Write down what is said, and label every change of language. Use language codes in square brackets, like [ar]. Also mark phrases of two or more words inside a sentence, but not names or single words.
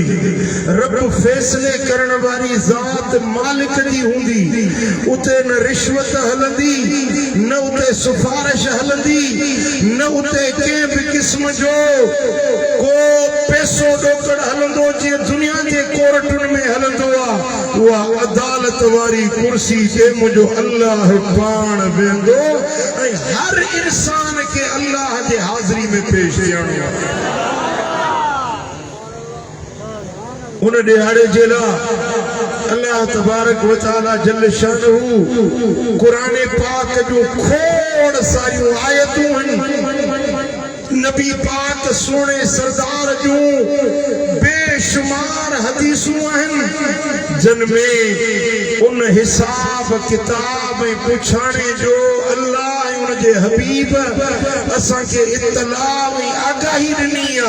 [sd] रब फैसले करण वारी ज़ात मालिक जी हुंदी। उते न रिश्वत हलंदी न उते सिफारिश हलंदी न उते कंहिं भी किस्म जो को पैसो ॾोकड़ हलंदो जे दुनिया जे कोर्टुनि में हलंदो आ। उहा अदालत वारी कुर्सी ते मुंहिंजो अल्लाह पाण वेंदो ऐं हर इंसान के अल्लाह जे हाज़िरी में पेश उन ॾियारे जे लाइ अल्लाह [ar] تبارك وتعالى جل شأنه [sd] कुरान पाक जो खोड़ सारियूं आयतूं आहिनि। नबी पाक सोने सरदार जूं बेशुमार हदीसूं आहिनि जिन में उन हिसाब किताब ऐं पुछाणे जो अल्लाह जे हबीब असा के इत्तला में आगाही ॾिनी आ।